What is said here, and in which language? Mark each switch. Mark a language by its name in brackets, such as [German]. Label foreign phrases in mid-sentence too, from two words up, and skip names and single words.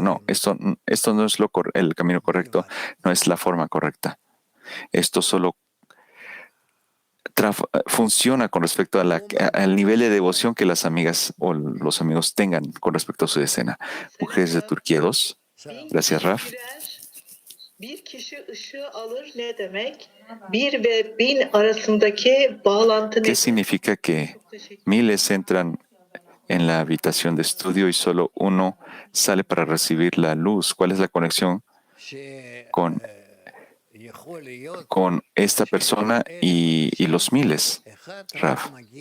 [Spanish] No, esto no es el camino correcto, no es la forma correcta. Esto solo funciona con respecto al nivel de devoción que las amigas o los amigos tengan con respecto a su decena. Mujeres de Turquía 2. Gracias, Raf. [Turkish] Bir kişi ışığı alır ne demek? 1 ve 1000 arasındaki bağlantı [Spanish] ¿Qué significa que miles entran en la habitación de estudio y solo uno sale para recibir la luz? ¿Cuál es la conexión con esta persona y los miles? Raf.